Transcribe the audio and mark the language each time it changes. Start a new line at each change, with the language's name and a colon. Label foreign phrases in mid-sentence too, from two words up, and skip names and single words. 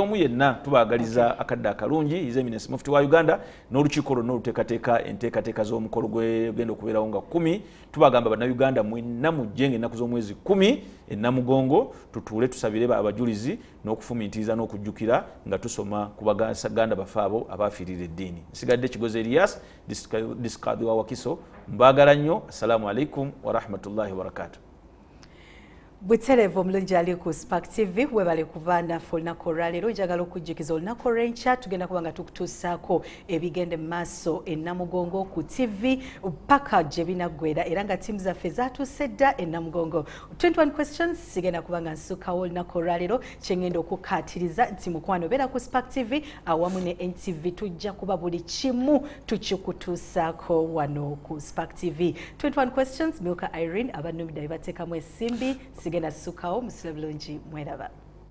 Ganda: omu yenna tubaagaliza akadde akalungi
English: his eminence
Ganda: mufti wa Uganda n'olukiiko lwonna oluteekateeka enteekateeka z'omukolo gwegenda okubeerawo nga 10 tubagamba bannayuganda mwenna mujje ng'ennaku z'omwezi 10 ennamugongo tutuule tusabire abajulizi n'okufumiitiriza n'okujjukira nga tusoma ku baganda baffe abo abaafiirira eddiini nsigadde Kigozi Elias disikadhi wa Wakiso mbaagala nnyo
Arabic: السلام عليكم ورحمة الله وبركاته
Ganda: Buterevu omulungi ali ku Spark TV webale kuva naffe olunaku olwaleero njagala okujjukiza olunaku olw'enkya tugenda kuba nga tukutuusaako ebigende mu maaso ennamugongo ku TV paka gye binaggwera era nga ttiimu zaffe zaatuuse dda ennamugongo 21 questions sigenda kuba nga nsukkawo olunaku olwaleero kyengenda okukaatiriza nti mukwano beera ku Spark TV awamu ne NTV tujja kuba buli kimu tukikutuusaako wano ku Spark TV 21 questions Milka Irene abannumidde bateekamu essimbi sigenda sukkawo musula bulungi mweraba